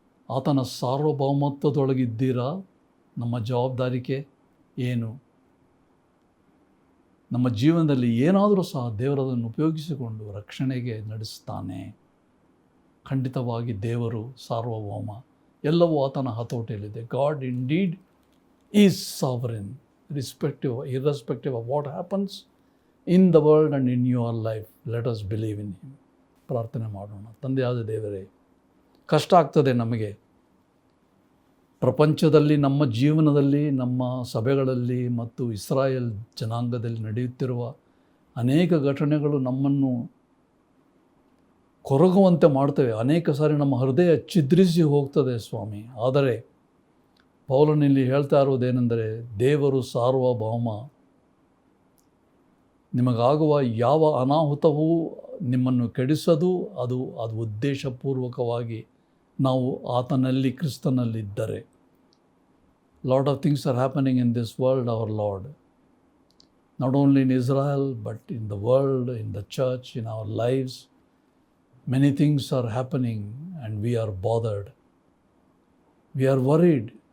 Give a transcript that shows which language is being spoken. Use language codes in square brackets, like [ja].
[kn] ಆತನ ಸಾರ್ವಭೌಮತ್ವದೊಳಗಿದ್ದೀರಾ? ನಮ್ಮ ಜವಾಬ್ದಾರಿಕೆ ಏನು? ನಮ್ಮ ಜೀವನದಲ್ಲಿ ಏನಾದರೂ ಸಹ ದೇವರದನ್ನು ಉಪಯೋಗಿಸಿಕೊಂಡು ರಕ್ಷಣೆಗೆ ನಡೆಸ್ತಾನೆ. ಖಂಡಿತವಾಗಿ ದೇವರು ಸಾರ್ವಭೌಮ. ಎಲ್ಲವೂ ಆತನ ಹತೋಟಿಯಲ್ಲಿದೆ. [en] God indeed is sovereign, irrespective of what happens in the world and in your life. Let us believe in him. [kn] ಪ್ರಾರ್ಥನೆ ಮಾಡೋಣ. ತಂದೆಯಾದ ದೇವರೇ, ಕಷ್ಟ ಆಗ್ತದೆ ನಮಗೆ. ಪ್ರಪಂಚದಲ್ಲಿ, ನಮ್ಮ ಜೀವನದಲ್ಲಿ, ನಮ್ಮ ಸಭೆಗಳಲ್ಲಿ ಮತ್ತು ಇಸ್ರಾಯೇಲ್ ಜನಾಂಗದಲ್ಲಿ ನಡೆಯುತ್ತಿರುವ ಅನೇಕ ಘಟನೆಗಳು ನಮ್ಮನ್ನು ಕೊರಗುವಂತೆ ಮಾಡ್ತವೆ. ಅನೇಕ ಸಾರಿ ನಮ್ಮ ಹೃದಯ ಛಿದ್ರಿಸಿ ಹೋಗ್ತದೆ ಸ್ವಾಮಿ. ಆದರೆ ಪೌಲನಲ್ಲಿ ಹೇಳ್ತಾ ಇರುವುದೇನೆಂದರೆ, ದೇವರು ಸಾರ್ವಭೌಮ. ನಿಮಗಾಗುವ ಯಾವ ಅನಾಹುತವೂ ನಿಮ್ಮನ್ನು ಕೆಡಿಸದು. ಅದು ಉದ್ದೇಶಪೂರ್ವಕವಾಗಿ ನಾವು ಆತನಲ್ಲಿ, ಕ್ರಿಸ್ತನಲ್ಲಿದ್ದರೆ. [en] Lot of things are happening in this world, our Lord. Not only in Israel, but in the world, in the church, in our lives. Many things are happening and we are bothered. We are worried.